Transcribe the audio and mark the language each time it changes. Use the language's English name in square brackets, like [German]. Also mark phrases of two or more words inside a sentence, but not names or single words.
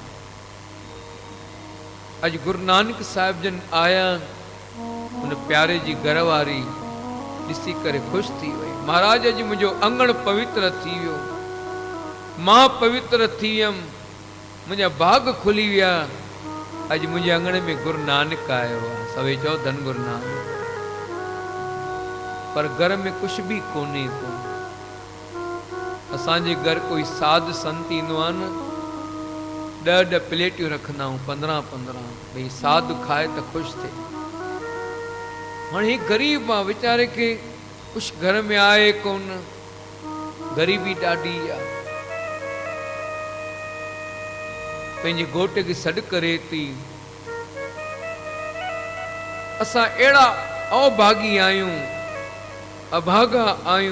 [Sindhi] अॼु गुरु नानक साहिब जन आया, उन प्यारे जी घरवारी ॾिसी करे ख़ुशि थी वई। महाराज अॼु मुंहिंजो अंगण पवित्र थी वियो, मां पवित्र थी वियमि, मुंहिंजा बाग खुली विया। अॼु मुंहिंजे अंगण में गुरु नानक आयो आहे। सभई चओ धन गुरु नानक। पर घर में कुझु बि कोन्हे को। असांजे घर कोई साध संत ईंदो आहे न, 10 प्लेटियूं रखंदा आहियूं, 15 भई साधु खाए त ख़ुशि थिए। हाणे ही ग़रीब आहे, वीचारे खे कुझु घर में आहे कोन, ग़रीबी ॾाढी आहे। पंहिंजे घोट खे सॾु करे थी। असां अहिड़ा अभागी आहियूं, अभागा आहियूं।